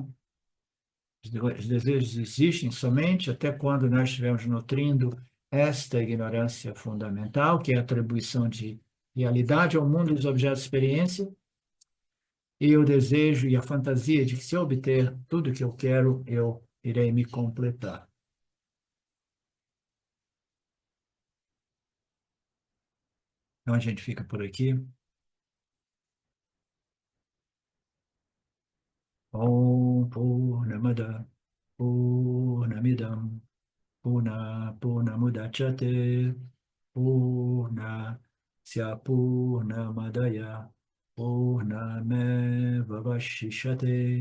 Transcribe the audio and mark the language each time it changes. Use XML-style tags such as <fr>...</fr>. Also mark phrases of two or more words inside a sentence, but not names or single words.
<pt>Os desejos existem somente até quando nós estivermos nutrindo esta ignorância fundamental, que é a atribuição de realidade ao mundo dos objetos de experiência, e o desejo e a fantasia de que, se eu obter tudo que eu quero, eu irei me completar. Então a gente fica por aqui.</pt> <sa>Om Purnamada Purnamidam Purnamudachyate Purnasya Purnamadaya Purnameva Vashishate.</sa>